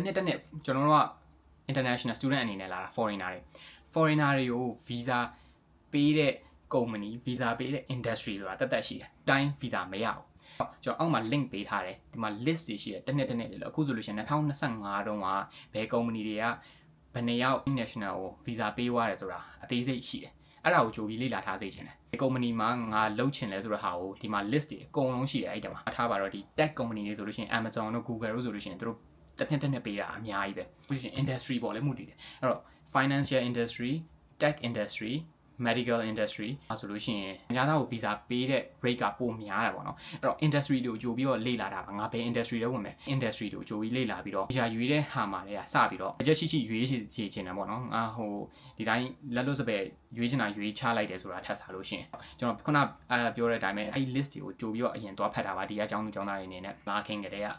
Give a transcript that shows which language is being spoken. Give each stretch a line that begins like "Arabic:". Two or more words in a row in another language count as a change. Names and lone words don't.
Burmese: နှစ်ကျွန်တော်တို့က
English: international student
Burmese: အနေနဲ့လာတာ foreigner တွေကို visa ပေးတဲ့
English: company visa
Burmese: ပေးတဲ့ industry ဆိုတာတက်ရှိတယ်တိုင်း visa မရဘူးကျွန်တော်အောက်မှာ link ပေးထားတယ်ဒီမှာ list တွေရှိတယ်တစ်နှစ်လေအခုဆိုလို့ရှိရင်2025တုန်းကဘယ် company တွေကဘယ်နှစ်ယောက် national ကို visa ပေးသွားတယ်ဆိုတာအသေးစိတ်ရှိတယ်အဲ့ဒါကိုကြိုပြီးလေ့လာထားစေချင်တယ်ဒီ company မှာငါလုပ်ချင် လဲဆိုတဲ့ဟာကိုဒီမှာ list တွေအကုန်လုံးရှိတယ်အဲ့တမှာထားပါတော့ဒီ
English: tech company
Burmese: တွေဆိုလို့ရှိရင် Amazon တို့ Google တို့ဆိုလို့ရှိရင်တို့တစ်နှစ်ပေးတာအများကြီးပဲပြီးရင် industry ပေါ့လေမှုတည်တယ်အဲ့တော့
English: financial industry tech industry medical industry
Burmese: ဆိုလို့ရှိရင်အများသားကို visa ပေးတဲ့ rate ကပိုများတာပေါ့နော်အဲ့တော့ industry တွေကိုကြိုပြီးတော့လေ့လာတာပါငါဘယ် industry တွေဝင်မယ် industry တွေကိုကြိုပြီးလေ့ လာပြီးတော့ visa ရွေးတဲ့ဟာမှာလည်းစပြီးတော့အချက်ရှိရွေးချယ်ချင်တယ်ပေါ့နော်ဟိုဒီတိုင်းလက်လို့စပယ်ရွေးချင်တာရွေးချလိုက်တယ်ဆိုတာထပ်စားလို့ရှိရင်ကျွန်တော်ခုနပြောတဲ့အတိုင်းပဲအဲ့ list တွေကိုကြိုပြီးတော့အရင်သွားဖတ်တာပါဒီကကျောင်းသူကျောင်းသားတွေအနေနဲ့လာခင်ကတည်းက